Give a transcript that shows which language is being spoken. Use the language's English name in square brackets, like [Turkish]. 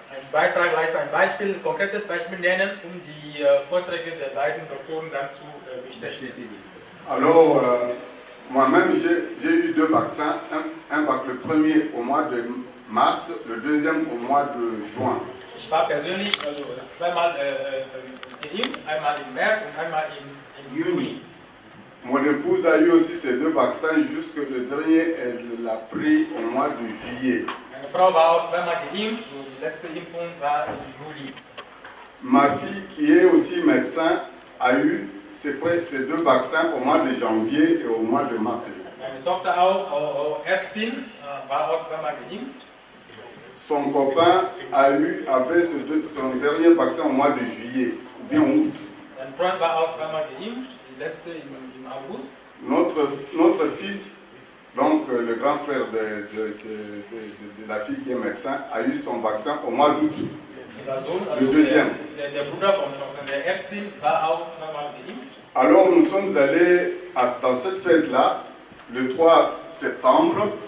[German] Ein Beitrag leisten, ein Beispiel, ein konkretes Beispiel nennen, die Vorträge der beiden Doktoren dann zu bestätigen. [French] Alors, moi-même, j'ai eu 2 vaccins, le premier au mois de mars, le deuxième au mois de juin. [German] Ich war persönlich zweimal geimpft, einmal im März und einmal im Juni. [French] Mon épouse a eu aussi ces 2 vaccins, jusque le dernier, elle l'a pris au mois de juillet. [German] Meine Frau war auch zweimal geimpft, und die letzte Impfung war im Juli. [French] Ma fille, qui est aussi médecin, a eu ces 2 vaccins au mois de janvier et au mois de mars. [German] Meine Tochter auch Ärztin, war auch zweimal geimpft. [French] Son copain avait son dernier vaccin au mois de juillet, ou bien août. [German] Sein Freund war auch zweimal geimpft, die letzte im August. [French] Notre fils, donc le grand frère de la fille qui est médecin, a eu son vaccin au mois d'août. Le deuxième. [German] Der Bruder von der Ärztin war auch zweimal geimpft. [French] Alors nous sommes allés dans cette fête-là, le 3 septembre.